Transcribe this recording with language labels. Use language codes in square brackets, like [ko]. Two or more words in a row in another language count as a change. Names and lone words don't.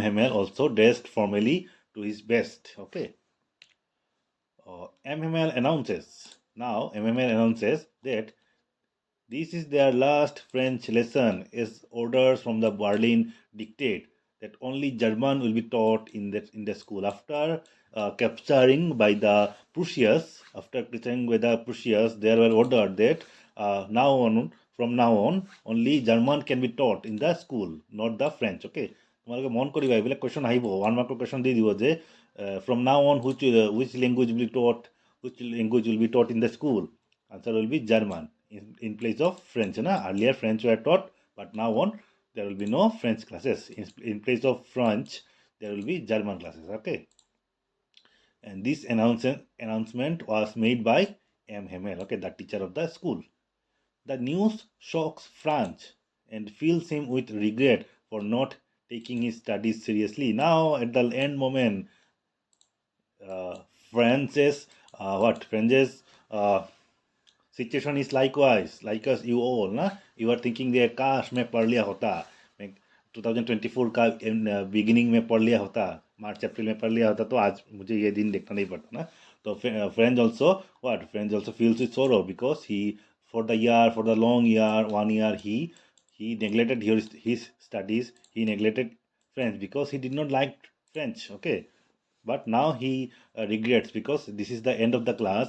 [en] Hamel also dressed formally to his best. Okay, MML announces that this is their last French lesson as orders from the Berlin dictate that only German will be taught in the school. After capturing by the Prussians, there were ordered that from now on, only German can be taught in the school, not the French. Okay. [as] তোমালোকে মন কৰিবা এইবিলাক কুৱেশ্যন আহিব 1 mark কুৱেশ্যন দি দিব যে [en] from now on which language will be taught in the school. Answer will be German in place of French. Na? Earlier French were taught, but now on there will be no French classes. In place of French, there will be German classes. Okay. And this announcement was made by M. Hamel, okay, the teacher of the school. The news shocks Franz and fills him with regret for not taking his studies seriously. Now, at the end moment, Franz's situation is likewise, like us, you all, na? You are thinking that [hi] काश मैं पढ़ लिया होता, मैं 2024 का beginning में पढ़ लिया होता, मार्च अप्रैल में पढ़ लिया होता तो आज मुझे ये दिन देखना नहीं पड़ता ना. [en] तो friends also feels with sorrow because for the long year 1 year he neglected his studies. He neglected French because he did not like French. Okay. But now he regrets because this is the end of the class.